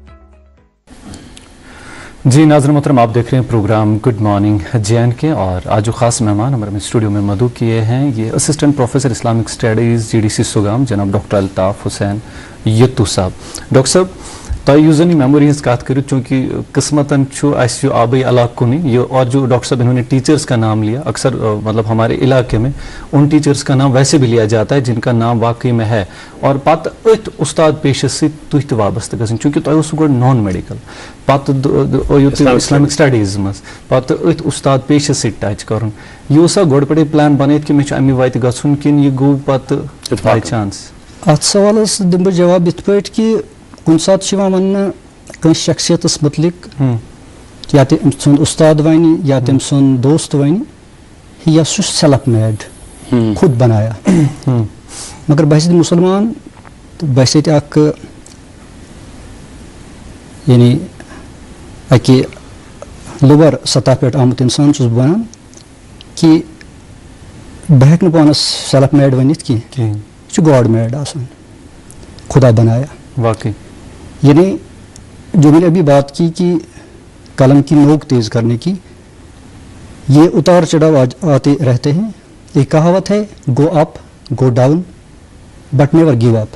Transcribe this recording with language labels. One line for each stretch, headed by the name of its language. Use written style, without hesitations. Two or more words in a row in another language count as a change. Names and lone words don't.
Hindi: जी नाज़रीन मोहतरम, आप देख रहे हैं प्रोग्राम
English: good morning
Hindi: JNK और आज जो ख़ास मेहमान हमारे स्टूडियो में मदऊ किए हैं ये
English: assistant professor Islamic studies
Hindi: GDC सुगाम जनाब डॉक्टर अल्ताफ़ हुसैन यत्तू साहब।
Kashmiri: डॉक्टर साहब तो यूजनी मेमोरी हज कत कर चूँकि किस्मतन यो आबई इलाकुन ये
Hindi: और जो डॉक्टर साहब इन्होंने टीचर्स का नाम लिया, अक्सर मतलब हमारे इलाके में उन टीचर्स का नाम वैसे भी लिया जाता है जिनका नाम वाकई में है
Kashmiri: और पत अथ उस्ताद पेशस से तुह वाबस्त गन चूँकि तुह गो
English: non medical
Kashmiri: पत
English: Islamic studies
Kashmiri: मज पत अथ उस्ताद पेशस से टच कर यह गोड़ पे प्लान बनित कि मे अमे वत गन कि यह गो पत
English: by chance.
Kashmiri: अत सवालस दिम बह जवाब इत पे कि कुन सात वन कस शख्सियतस मुतलिक या तम सुंद उस्ताद वन या तम सुंद दोस्त वन यह
English: self made
Hindi: खुद बनाया
Kashmiri: मगर बहस मुसलमान तो बहस यानी अके लोअर सतह पे आमुत इंसान बनान कि बह हेक पानस
English: self made
Kashmiri: वनित की
English: God made
Kashmiri: आसान
Hindi: खुदा बनाया वाकई। यानी जो मैंने अभी बात की कि कलम की नोक तेज करने की, ये उतार चढ़ाव आते रहते हैं। एक कहावत है
English: go up go down but never give up.